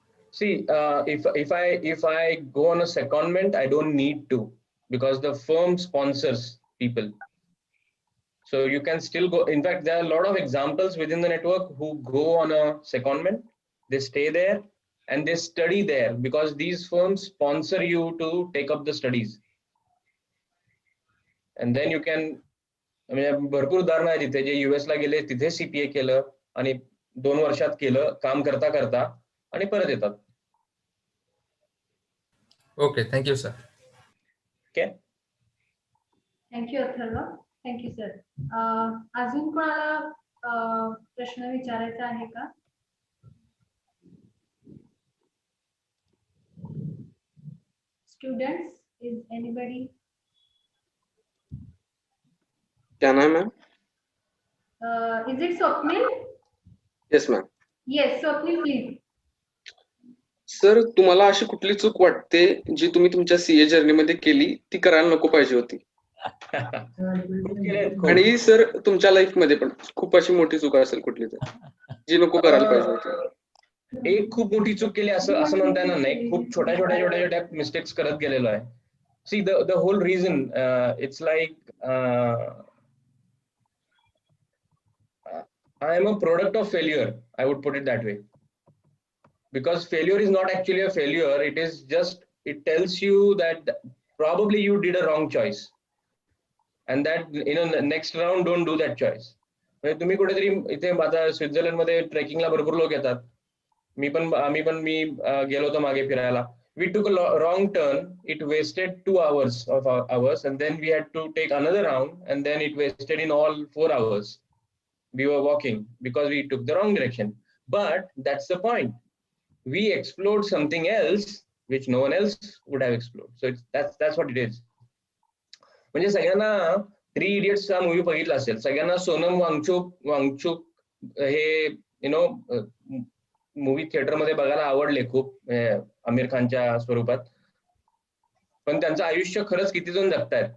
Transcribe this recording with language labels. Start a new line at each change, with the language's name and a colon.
English: See, if I go on a secondment, I don't need to because the firm sponsors people. So you can still go. In fact, there are a lot of examples within the network who go on a secondment. They stay there and they study there because these firms sponsor you to take up the studies. And then you can, I mean,
Marathi: भरपूर उदाहरणं आहेत तिथे जे US ला गेले तिथे CPA केलं आणि 2 वर्षात केलं काम करता करता आणि परत येतात.
English: Okay, thank you, sir. Okay. Thank you, Atharva. Thank you, sir.
Marathi: अजून कोणाला प्रश्न विचारायचा आहे का?
English: Students, is anybody? Can I, ma'am? Is it Swapnil? Yes, ma'am. Yes, Swapnil, please.
Marathi: Sir तुम्हाला अशी कुठली चूक वाटते जी तुम्ही तुमच्या सीए जर्नी मध्ये केली ती करायला नको पाहिजे होती? आणि सर तुमच्या लाईफ मध्ये पण खूप अशी मोठी चूक असेल कुठली तर जी नको करायला पाहिजे होती? एक खूप मोठी चूक केली असं म्हणता येणार नाही. खूप छोट्या मिस्टेक्स करत गेलेलो आहे.
English: See, the whole reason, it's like I am a product of failure. I would put it that way. Because failure is not actually a failure. It is just, it tells you that probably you did a wrong choice. And that, the next round, don't do that choice.
Marathi: तुम्ही कुठेतरी इथे आता Switzerland मध्ये ट्रेकिंगला भरपूर लोक येतात. मी गेलो होतो मागे फिरायला.
English: We took a wrong turn. It wasted 2 hours of ours, and then we had to take another round, and then it wasted in all 4 hours. We were walking because we took the wrong direction. But that's the point. We explored something else which no one else would have explored. So that's what it is.
Marathi: म्हणजे सगळ्यांना 3 Idiots चा movie बघितला असेल. सगळ्यांना सोनम वांगचुक हे movie theatre मध्ये बघायला आवडले खूप आमिर खानच्या स्वरूपात. पण त्यांचं आयुष्य खरंच किती जण जगतायत.